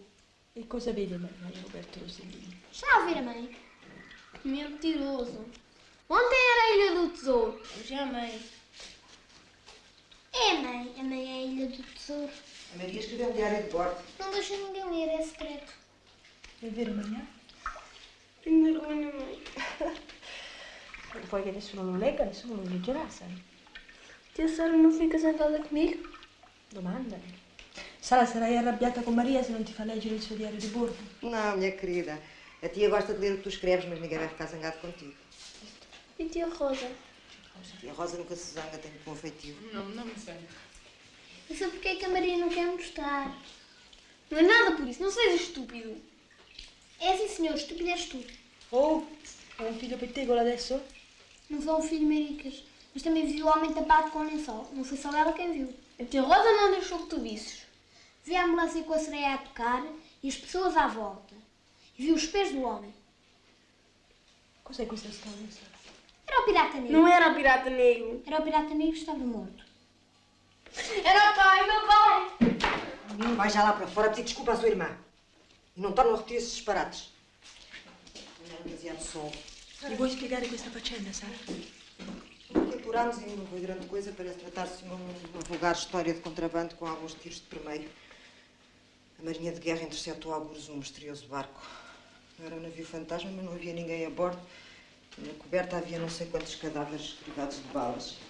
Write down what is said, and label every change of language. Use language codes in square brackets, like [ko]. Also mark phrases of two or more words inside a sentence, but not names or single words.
[it] E cosa vede Maria Roberto Rossellini? [pt] Está a ouvir a mãe? Que mentiroso. Ontem era a Ilha do Tesouro. Hoje é a mãe. É a mãe. A mãe é a Ilha do Tesouro. A Maria escreveu um diário de bordo. Não deixa ninguém ler, é secreto. [it] È vero, Maria? [pt] Tenho vergonha, mãe. [it] Vuoi che nessuno lo legga? Nessuno lo leggerà, sai? [pt] Tia Sara não fica sentada comigo? [it] Domanda. Sara, sarai arrabbiata con Maria se non ti fa leggere il suo diario di bordo? [pt] Não, minha querida. A tia gosta de ler o que tu escreves, mas ninguém vai ficar zangado contigo. E tia Rosa? A tia Rosa nunca se zanga, tem bom feitio. Não me sei. Não sei porque é que a Maria não quer mostrar. Não é nada por isso, não sejas estúpido. É sim, senhor, estúpido és tu. [it] Oh, ho un figlio pettegolo adesso? [pt] Não sou um filho maricas, mas também vi o homem tapado com lençol. Não foi só ela quem viu. A tia Rosa não deixou que tu visses. Vi a ambulância com a sereia a tocar e as pessoas à volta. E vi os pés do homem. [it] Cos'è questa storia, Sara? [pt] Era o pirata negro. Não era o pirata negro. Era o pirata negro que estava morto. Era o pai, meu pai. Menino, vai já lá para fora pedir desculpa à sua irmã. E não torna a repetir esses disparates. Não era demasiado sol. [it] Mi vuoi spiegare questa faccenda, Sara? [pt] O que apurámos e não foi grande coisa, parece tratar-se de uma vulgar história de contrabando com alguns tiros de primeiro. A Marinha de Guerra interceptou algures um misterioso barco. Não era um navio fantasma, mas não havia ninguém a bordo. Na coberta havia não sei quantos cadáveres privados de balas.